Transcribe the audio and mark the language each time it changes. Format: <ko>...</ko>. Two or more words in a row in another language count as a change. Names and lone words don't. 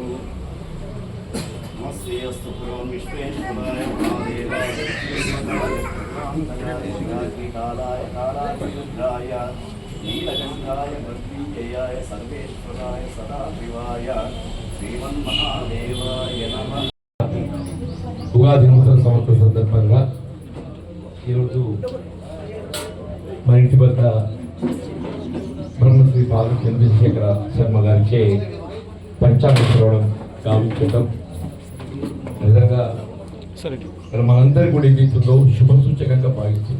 <sa>नमस्ते अस्तु पुरों विश्वेश्वराय महादेवाय कालाय कालाय नीलकण्ठाय मृत्युञ्जयाय सर्वेश्वराय सदाशिवाय श्रीमन्महादेवाय नमः।</sa> <te>ఉగాది నూతన సంవత్సరం సందర్భంగా ఈరోజు మన ఇంటి వద్ద బ్రహ్మశ్రీ పాలు చంద్రశేఖర శర్మ గారిచే పంచాంగ శ్రవణం గావించడం నిజంగా మనందరి కూడా ఏదైతుందో శుభ సూచకంగా భావిస్తుంది.</te>